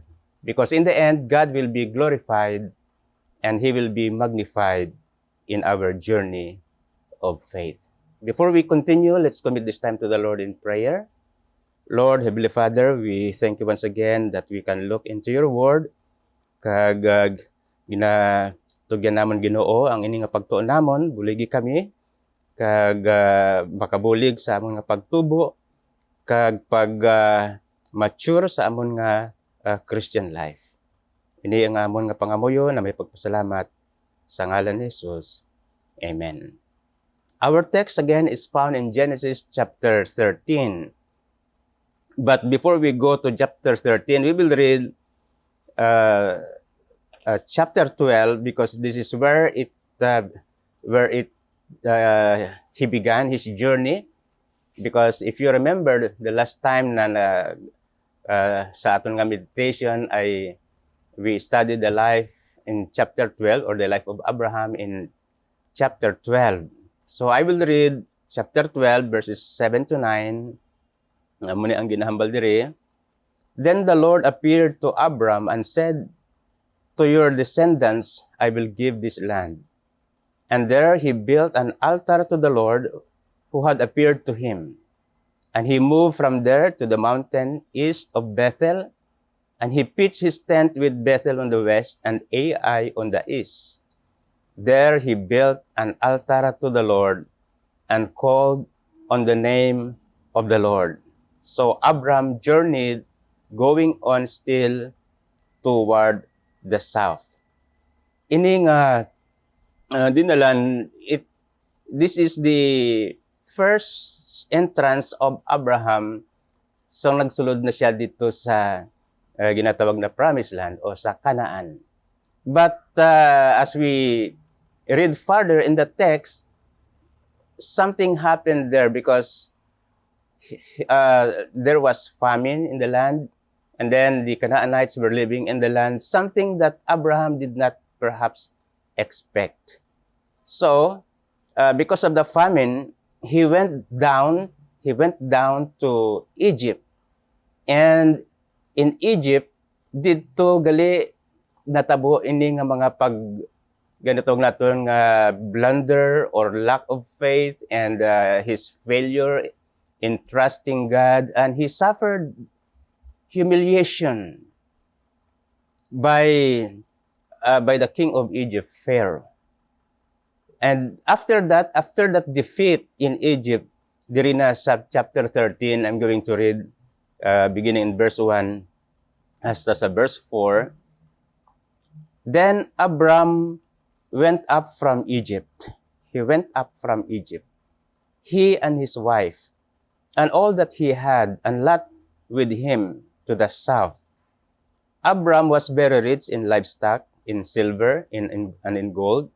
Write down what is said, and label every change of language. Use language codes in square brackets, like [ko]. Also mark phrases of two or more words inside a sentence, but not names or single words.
[en] Because in the end, God will be glorified and He will be magnified in our journey of faith. Before we continue, let's commit this time to the Lord in prayer. Lord, Heavenly Father, we thank you once again that we can look into your word, [hil] kag ginatugyan namon Ginoo ang ini nga pagtuon namon, buligi kami, kag makabulig sa amon nga pagtubo, kag mature sa amon nga [en] Christian life. [hil] Ini ang amon nga pangamuyo na may pagpasalamat sa ngalan ni Jesus. Amen. [en] Our text again is found in Genesis chapter 13. But before we go to chapter 13, we will read chapter 12, because this is where he began his journey. Because if you remember, the last time [hil] na sa aton nga [en] meditation we studied the life in chapter 12, or the life of Abraham in chapter 12. So I will read chapter 12 verses 7 to 9. [hil] Muna ang ginahambal diri. [en] Then the Lord appeared to Abram and said, "To your descendants I will give this land." And there he built an altar to the Lord who had appeared to him. And he moved from there to the mountain east of Bethel, and he pitched his tent with Bethel on the west and Ai on the east. There he built an altar to the Lord and called on the name of the Lord. So Abram journeyed, going on still toward the south. [hil] Ini nga dinalan, [en] this is the first entrance of Abraham. [hil] So nagsulod na siya dito sa ginatawag na Promised Land o sa Canaan. [en] But as we read further in the text, something happened there, because there was famine in the land, and then the Canaanites were living in the land, something that Abraham did not perhaps expect. So, because of the famine, he went down to Egypt. And in Egypt, [hil] dito gali natabo ini nga mga ganitong naton nga [en] blunder or lack of faith, and his failure in trusting God, and he suffered humiliation by the king of Egypt, Pharaoh. And after that defeat in Egypt, [hil] diri na sa [en] chapter 13, I'm going to read beginning in verse 1 [hil] hasta sa [en] verse 4. Then Abram went up from Egypt. He went up from Egypt, he and his wife, and all that he had, and Lot with him to the south. Abram was very rich in livestock, in silver, and in gold.